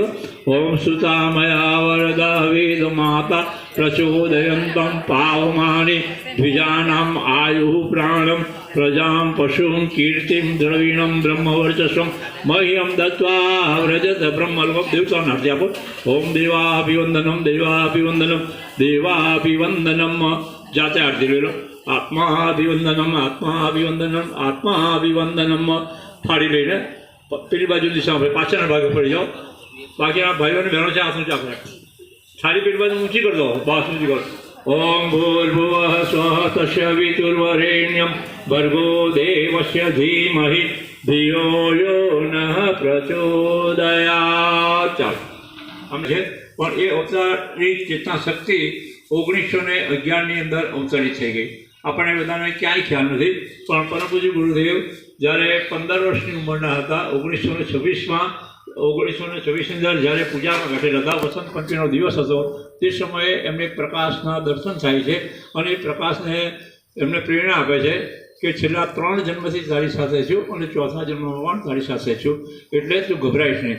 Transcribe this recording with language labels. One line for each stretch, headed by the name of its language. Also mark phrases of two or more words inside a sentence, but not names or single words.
Sanskrit: ओम सुता मया वरदा वेद माता प्रचोदयन्तं पावमानि द्विजानाम् आयुः प्राणं प्रजां पशुं कीर्तिं द्रविणं ब्रह्मवर्चस्वं मह्यं दत्त्वा व्रजत ब्रह्मलोकं।
Gujarati: દેવતાઓ આરતી આપો।
Sanskrit: ओम देवाभिवंदनम देवाभिवंदनम देवाभिवंदनम।
Hindi: जाते आरती ले लो।
Sanskrit: आत्माभिवंदनम आत्माभिवंदनम आत्माभिवंदनम।
Gujarati: थाળી લઈને પેલી બાજુ દિશા પાછળના ભાગે પડી જાઓ। બાકી આ ભાઈઓ અને બહેનો છે હાથ ઊંચા કરે। થાળી પેલી બાજુ ઊંચી કરી દો બાસ ઊંચી કરો।
Sanskrit: ओम भूर्भुवः स्वः तत्सवितुर्वरेण्यं भर्गो देवस्य धीमहि धियो यो नः प्रचोदयात्।
Gujarati: સમજે પણ એ અવતારી ચેતના શક્તિ 1911 ની અંદર અવતરી થઈ ગઈ। આપણને બધાને ક્યાંય ખ્યાલ નથી પણ પરમ પૂજ્ય ગુરુદેવ જ્યારે 15 વર્ષની ઉંમરના હતા 1926માં 1926ની અંદર જ્યારે પૂજામાં બેઠેલા હતા વસંત પંચમીનો દિવસ હતો તે સમયે એમને પ્રકાશના દર્શન થાય છે અને એ પ્રકાશને એમને પ્રેરણા આપે છે કે છેલ્લા 3 જન્મથી તારી સાથે છું અને ચોથા જન્મમાં પણ તારી સાથે છું એટલે તું ગભરાઈશ નહીં।